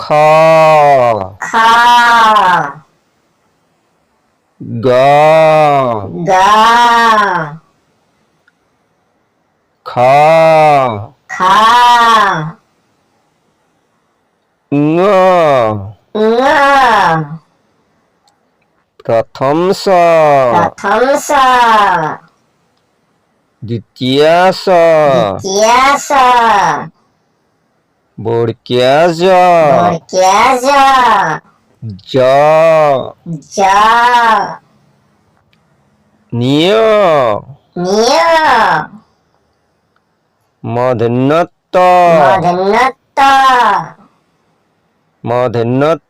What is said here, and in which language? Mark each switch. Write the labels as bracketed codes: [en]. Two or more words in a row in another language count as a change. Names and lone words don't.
[bn] খ গ গ খ খ ঙ ঙ প্রথম স প্রথম স দ্বিতীয় স দ্বিতীয় স বর্গীয় জ বর্গীয় জ জ জ নিয় নিয় মূর্ধন্য মূর্ধন্য মূর্ধন্য থ